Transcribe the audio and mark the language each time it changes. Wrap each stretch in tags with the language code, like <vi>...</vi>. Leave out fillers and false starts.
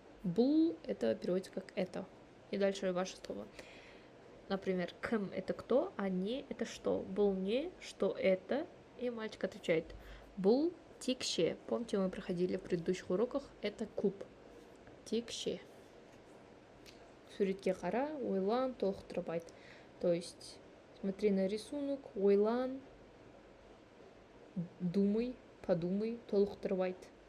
<ru>Бұл это переводится как это. И дальше ваше слово. Например, кім это кто, а не это что.</ru> <kk>Бұл не,</kk> <ru>что это. И мальчик отвечает.</ru> <kk>Бұл текше.</kk> <ru>Помните, мы проходили в предыдущих уроках. Это куб. Текше.</ru> <kk>Суретке қара, ойлан, толықтырып айт.</kk> <ru>То есть, смотри на рисунок, ойлан, думай, подумай,</ru> <kk>толықтырып айт.</kk>